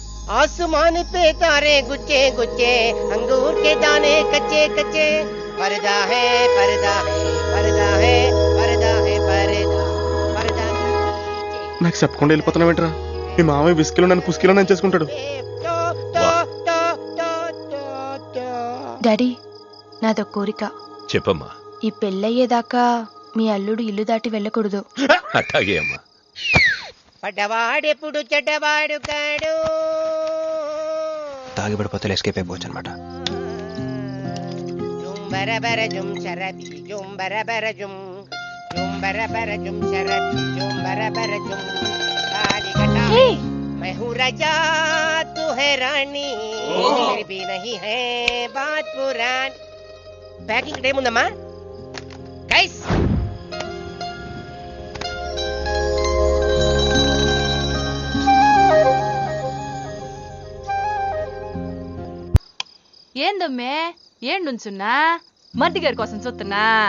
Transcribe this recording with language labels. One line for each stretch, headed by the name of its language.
Hindi: आसमान पे तारे गुच्चे गुच्चे, अंगूर के दाने कच्चे कच्चे, पर्दा है पर्दा है पर्दा है पर्दा है पर्दा पर्दा
Telugu: నాకు చెప్పకుండా వెళ్ళిపోతున్నావేంట్రా? మీ మామయ్య విస్కీలో నన్ను పుస్కీలో నన్ను చేసుకుంటాడు. డాడీ నాదో కోరిక. చెప్పమ్మా. ఈ పెళ్ళయ్యేదాకా మీ అల్లుడు ఇల్లు దాటి వెళ్ళకూడదు. అట్లాగే అమ్మా. పడ్డవాడెప్పుడు చెడ్డవాడు కాడు. తాగి పడిపోతే ఎస్కేప్ అయిపోవచ్చు అనమాట. జుంబరబర జుమ్ శరబి జుంబరబర జుమ్ జుంబరబర జుమ్ శరబి జుంబరబర జుమ్ కాలికటా
Hindi: मैं हूँ राजा तू है रानी फिर भी नहीं है बात पुरानी.
English: packing time
Telugu: ఉందమ్మా గైస్. ఏందమ్మే ఏండుంచున్నా మర్ది గారి కోసం చూస్తున్నా.